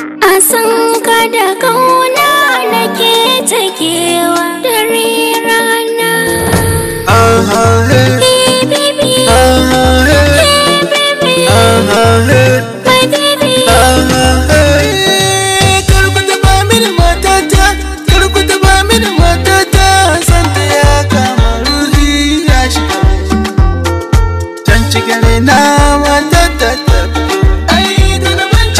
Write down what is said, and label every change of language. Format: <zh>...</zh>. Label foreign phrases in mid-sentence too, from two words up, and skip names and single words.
<ha>A san ka da kauna nake ta kewa dare rana.</ha> <en>Aha, hey. Hey, baby. Aha, hey. Hey, baby. Aha, hey. My baby. Aha, hey.</en> <ha>Kar ku taɓa mini matata, kar ku taɓa mini matata, san ta ya kama ruhi ya shiga. Can cikin raina matata ta fito. Ai, da na mance.</ha>